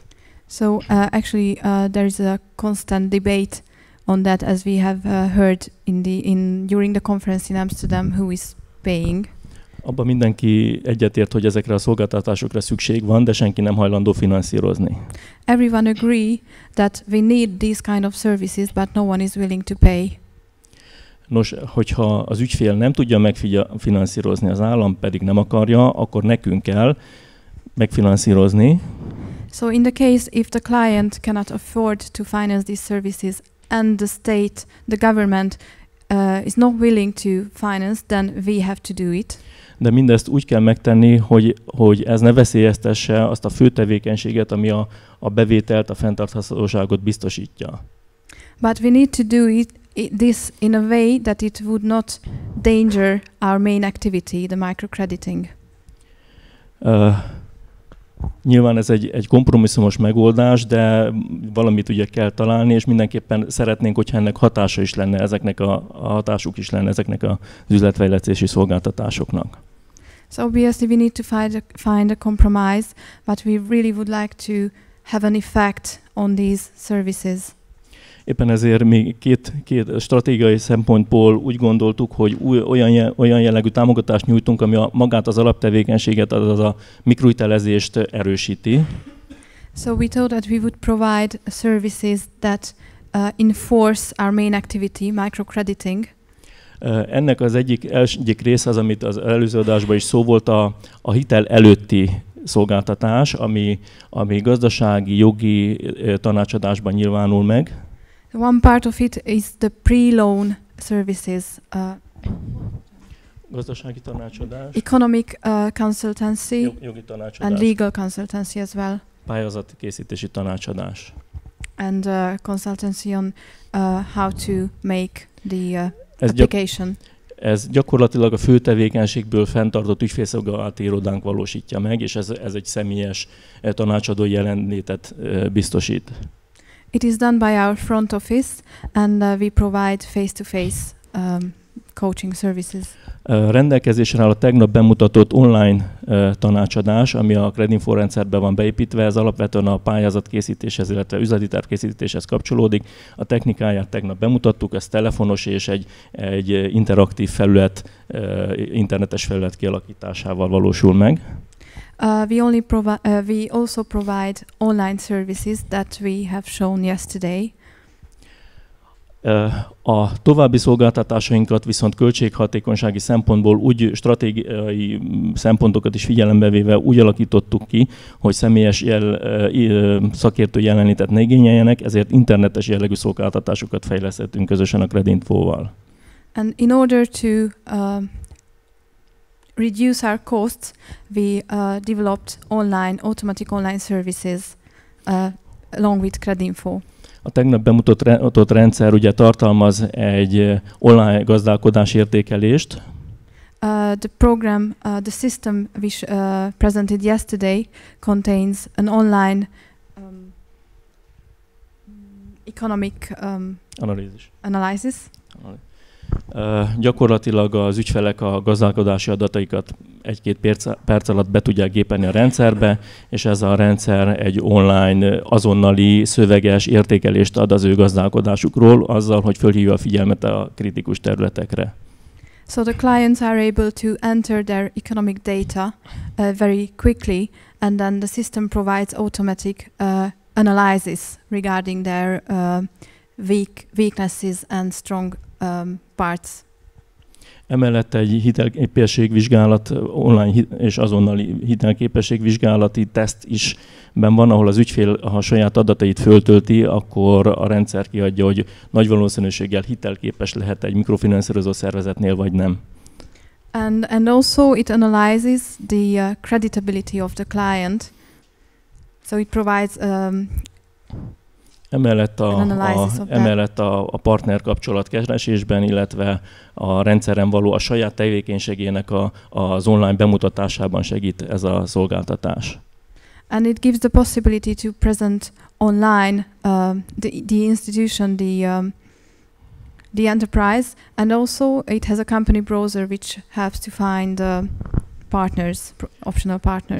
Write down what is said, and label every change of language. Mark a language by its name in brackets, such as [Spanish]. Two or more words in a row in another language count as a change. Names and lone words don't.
[English] So actually there is a constant debate on that, as we have heard during the conference in Amsterdam, who is paying. [Hungarian] Abban mindenki egyetért, hogy ezekre a szolgáltatásokra szükség van, de senki nem hajlandó finanszírozni. [English] Everyone agree that we need these kind of services, but no one is willing to pay. [Hungarian] Nos, hogyha az ügyfél nem tudja megfinanszírozni, az állam pedig nem akarja, akkor nekünk kell megfinanszírozni. [English] So in the case if the client cannot afford to finance these services and the state, the government is not willing to finance, then we have to do it. [Hungarian] De mindezt úgy kell megtenni, hogy ez ne veszélyeztesse azt a fő tevékenységet, ami a bevételt, a fenntarthatóságot biztosítja. [English] But we need to do this in a way that it would not danger our main activity, the microcrediting. [Hungarian] Nyilván ez egy kompromisszumos megoldás, de valamit ugye kell találni, és mindenképpen szeretnénk, hogyha ennek hatása is lenne, ezeknek a hatásuk is lenne ezeknek az üzletfejlesztési szolgáltatásoknak. [English] So obviously we need to find a compromise, but we really would like to have an effect on these services. [Hungarian] Éppen ezért mi két stratégiai szempontból úgy gondoltuk, hogy olyan jellegű támogatást nyújtunk, ami magát az alaptevékenységet, azaz a mikrohitelezést erősíti. [English] So we thought that we would provide services that enforce our main activity, microcrediting. [Hungarian] Ennek az egyik része az, amit az előző adásban is szó volt, a hitel előtti szolgáltatás, ami gazdasági, jogi tanácsadásban nyilvánul meg. [English] One part of it is the pre-loan services. [Hungarian] Gazdasági tanácsadás. [English] Economic consultancy. [Hungarian] Jogi tanácsadás. [English] And legal consultancy as well. [Hungarian] Pályázati készítési tanácsadás. [English] And consultancy on how to make the application. [Hungarian] Ez gyakorlatilag a fő tevékenységből fenntartott ügyfélszolgálati irodánk valósítja meg, és ez egy személyes tanácsadói jelenlétet biztosít. [English] It is done by our front office, and we provide face-to-face coaching services. [Hungarian] Rendelkezésre áll a tegnap bemutatott online tanácsadás, ami a Credinfo rendszerben van beépítve. Ez alapvetően a pályázatkészítéshez, illetve üzleti tervkészítéshez kapcsolódik. A technikáját tegnap bemutattuk, ez telefonos és egy interaktív felület, internetes felület kialakításával valósul meg. [English] We also provide online services that we have shown yesterday. [Hungarian] A további szolgáltatásainkat viszont költséghatékonysági szempontból úgy stratégiai szempontokat is figyelembe véve úgy alakítottuk ki, hogy személyes szakértő jelenlétet ne igényeljenek, ezért internetes jellegű szolgáltatásokat fejlesztettünk közösen a Credinfo-val. [English] And in order to reduce our costs, we developed automatic online services along with Credinfo. [Hungarian] A tegnap bemutatott rendszer ugye tartalmaz egy online gazdálkodás értékelést. [English] The system which presented yesterday contains an online economic analysis. [Hungarian] Gyakorlatilag az ügyfelek a gazdálkodási adataikat 1-2 perc alatt be tudják gépelni a rendszerbe, és ez a rendszer egy online, azonnali, szöveges értékelést ad az ő gazdálkodásukról, azzal, hogy fölhívja a figyelmet a kritikus területekre. [English] So the clients are able to enter their economic data very quickly, and then the system provides automatic analysis regarding their weaknesses and strong parts. [Hungarian] Emellett egy hitelképességvizsgálat, online és azonnali hitelképességvizsgálati teszt is benn van, ahol az ügyfél, ha a saját adatait föltölti, akkor a rendszer kiadja, hogy nagy valószínűséggel hitelképes lehet egy mikrofinanszírozó szervezetnél, vagy nem. [English] And also it analyzes the creditability of the client. So it provides [Hungarian] Emellett a partner kapcsolat keresésben, illetve a rendszeren való a saját tevékenységének az online bemutatásában segít ez a szolgáltatás. [English] And it gives the possibility to present online the institution, the enterprise, and also it has a company browser which helps to find partners, optional partners.